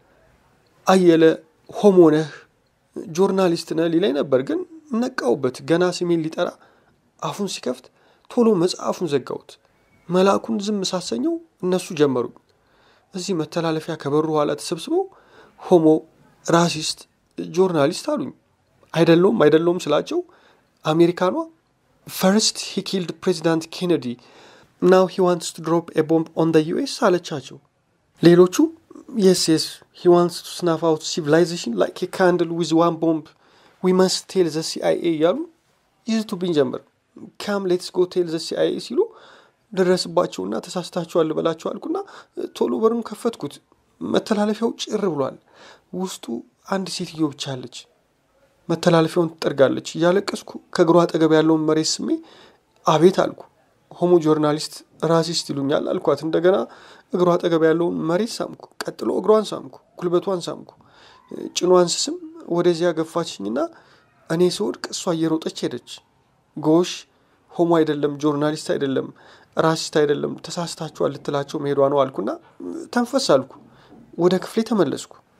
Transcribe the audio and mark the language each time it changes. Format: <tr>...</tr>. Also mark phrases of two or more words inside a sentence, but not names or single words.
<am>አየለ ሆሞ ነህ፣ ጆርናሊስት ነህ ሊለኝ ነበር፣ ግን ነቃውበት። ገና ስሜን ሊጠራ አፉን ሲከፍት ቶሎ መጽሐፉን ዘጋሁት። መልአኩን ዝም ሳሰኘው እነሱ ጀመሩ። እዚህ መተላለፊያ ከበሩ ኋላ ተሰብስበው ሆሞ፣ ራሲስት፣ ጆርናሊስት አሉኝ። አይደለውም ስላቸው አሜሪካኗ</am> <en>first he killed President Kennedy, now he wants to drop a bomb on the US</en> <am>አለቻቸው። ሌሎቹ</am> <en>yes he wants to snuff out civilization like a candle with one bomb, we must tell the CIA</en> <am>ያሉ ይዝቱብኝ ጀመር።</am> <en>come let's go tell the CIA</en> <am>ሲሉ ደረስባቸውና ተሳስታችኋል ልበላችሁ አልኩና ቶሎ በሩን ከፈትኩት። መተላለፊያው ጭር ብሏል። ውስጡ አንድ ሴትዮ ብቻ አለች። መተላለፊያውን ትጠርጋለች። እያለቀስኩ ከእግሯ አጠገብ ያለውን መሬት ስሜ አቤት አልኩ። ሆሞ፣ ጆርናሊስት፣ ራሲስት ይሉኛል አልኳት። እንደገና እግሯ አጠገብ ያለውን መሬት ሳምኩ። ቀጥሎ እግሯን ሳምኩ፣ ጉልበቷን ሳምኩ። ጭኗን ስስም ወደዚያ ገፋችኝና እኔ ስወድቅ እሷ እየሮጠች ሄደች። ጎሽ፣ ሆሞ አይደለም፣ ጆርናሊስት አይደለም፣ ራሲስት አይደለም፣ ተሳስታችኋል ልትላቸው መሄዷ ነው አልኩና ተንፈስ አልኩ። ወደ ክፍሌ ተመለስኩ።</am>